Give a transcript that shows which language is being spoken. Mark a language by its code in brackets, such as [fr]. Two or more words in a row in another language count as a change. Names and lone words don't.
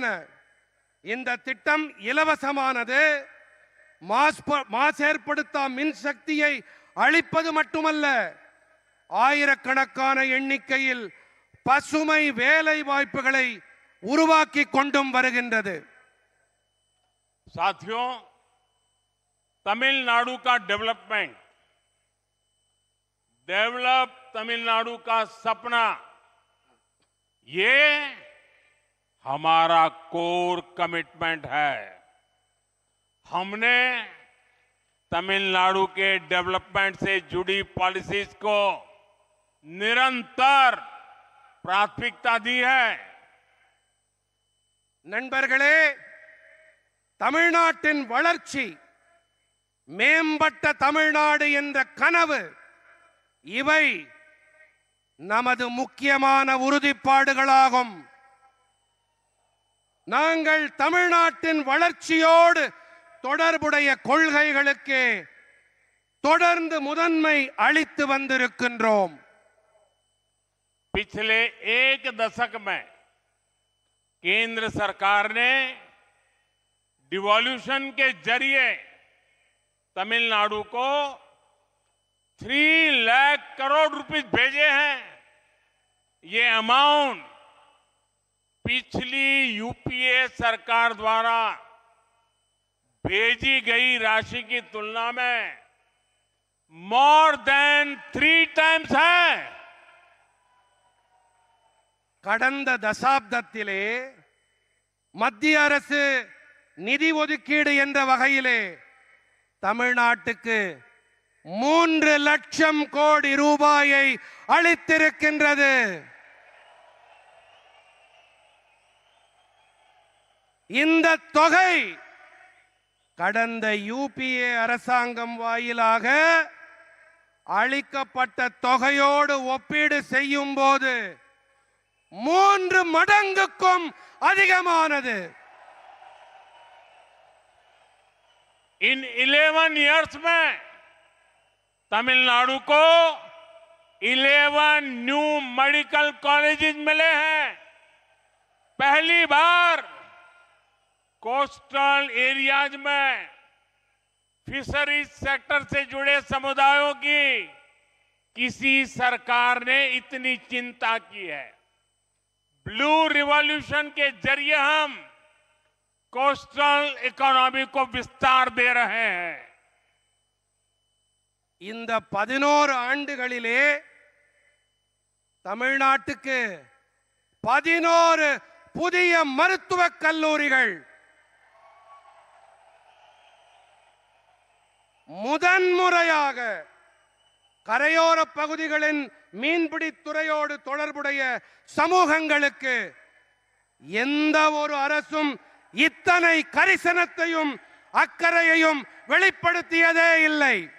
[ta] இந்த திட்டம் இலவசமானது. மாசேற்படுத்தா மின் சக்தியை அளிப்பது மட்டுமல்ல, ஆயிரக்கணக்கான எண்ணிக்கையில் பசுமை வேலை வாய்ப்புகளை உருவாக்கி கொண்டும் வருகின்றது. [hi] साथियों, तमिलनाडु का डेवलप तमिलनाडु का सपना, ये हमारा [en] core commitment [hi] है. हमने तमिलनाडु के डेवलपमेंट से जुड़ी पॉलिसीज को निरंतर प्राथमिकता दी है. [ta] நண்பர்களே, தமிழ்நாட்டின் வளர்ச்சி, மேம்பட்ட தமிழ்நாடு என்ற கனவு, இவை நமது முக்கியமான உறுதிப்பாடுகளாகும். நாங்கள் தமிழ்நாட்டின் வளர்ச்சியோடு தொடர்புடைய கொள்கைகளுக்கு தொடர்ந்து முதன்மை அளித்து வந்திருக்கின்றோம். [hi] पिछले 1 दशक में केंद्र सरकार ने डिवॉल्यूशन के जरिए तमिलनाडु को 3 लाख करोड़ रुपए भेजे हैं. ये अमाउंट पिछली यूपीए सरकार द्वारा भेजी गई राशि की तुलना में [en] more than 3 times [hi] है. [ta] கடந்த தசாப்தத்திலே மத்திய அரசு நிதி ஒதுக்கீடு என்ற வகையிலே தமிழ்நாட்டுக்கு 3 லட்சம் கோடி ரூபாயை அளித்திருக்கின்றது. இந்த தொகை கடந்த யூபிஏ அரசாங்கம் வாயிலாக அளிக்கப்பட்ட தொகையோடு ஒப்பீடு செய்யும் போது 3 மடங்குக்கும் அதிகமானது. [hi] इन 11 years में तमिलनाडु को 11 [en] new medical colleges [hi] मिले हैं. पहली बार [en] coastal areas [hi] में [en] fisheries sector [hi] से जुड़े समुदायों की किसी सरकार ने इतनी चिंता की है. [en] blue revolution [hi] के जरिए हम [en] coastal economy [hi] को विस्तार दे रहे हैं. [ta] இந்த 11 ஆண்டுகளிலே தமிழ்நாட்டுக்கு 11 புதிய மருத்துவக் கல்லூரிகள், முதன்முறையாக கரையோர பகுதிகளின் மீன்பிடி துறையோடு தொடர்புடைய சமூகங்களுக்கு எந்த ஒரு அரசும் இத்தனை கரிசனத்தையும் அக்கறையையும் வெளிப்படுத்தியதே இல்லை.